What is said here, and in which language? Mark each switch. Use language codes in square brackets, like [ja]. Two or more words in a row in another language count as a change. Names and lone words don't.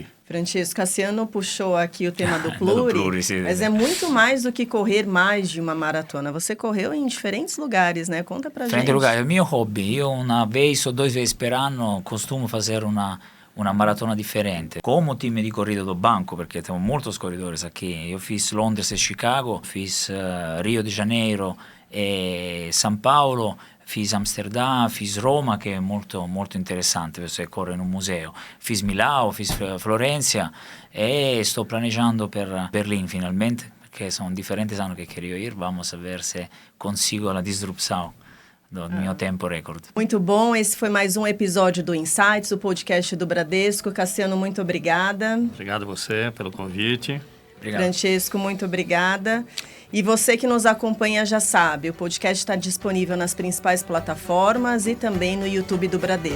[pt] Francisco, Cassiano puxou aqui o tema do pluri, pluri, sim, mas é muito mais do que correr mais de uma maratona. Você correu em diferentes lugares, né? Conta pra gente. Lugares. É o meu hobby. Io 1 vez ou 2 vezes [it] per anno [pt] costumo fazer una maratona differente. Come time di corrida do banco, perché temos muitos corredores aqui. Eu fiz Londres e Chicago, fiz Rio de Janeiro e São Paulo, fiz Amsterdã, fiz Roma, [it] che è molto interessante, perché corre in un museo, [pt] fiz Milano, fiz Florenza, [it] e sto planejando per Berlino finalmente, perché sono differenti anni che [pt] queria ir. Vamos a ver se consigo la disrupção do meu tempo recorde. Muito bom, esse foi mais um episódio do Insights, o podcast do Bradesco. Cassiano, muito obrigada. Obrigado a você pelo convite. Obrigado. Francesco, muito obrigada. E você que nos acompanha já sabe, o podcast está disponível nas principais plataformas e também no YouTube do Bradesco.